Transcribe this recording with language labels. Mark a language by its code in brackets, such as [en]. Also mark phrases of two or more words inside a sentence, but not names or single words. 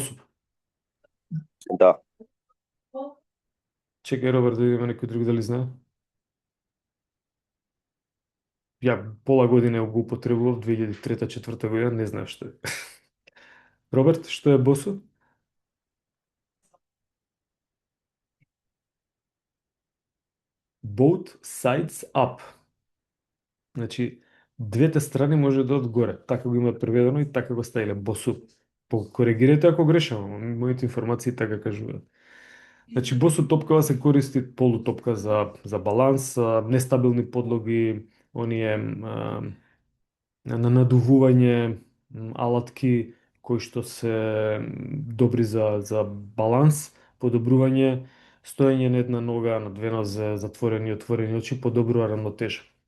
[mk] Да. Чекај, Роберт, да видиме некој друг дали знае. Ја пола година го употребував, 2003-2004 година, не знаев што е. Роберт, што е босу? [en] Both sides up. [mk] Значи, двете страни може да одгоре. Така го има преведено и така го ставиле босу. Коригирайте ако грешам, моите информации така кажуваат. Значи, босу топкава се користи полутопка за баланс, нестабилни подлоги, оние на надувување, алатки кои што се добри за баланс, подобрување, стоење на една нога, на две нозе, затворени и отворени очи, подобрува рамнотежа.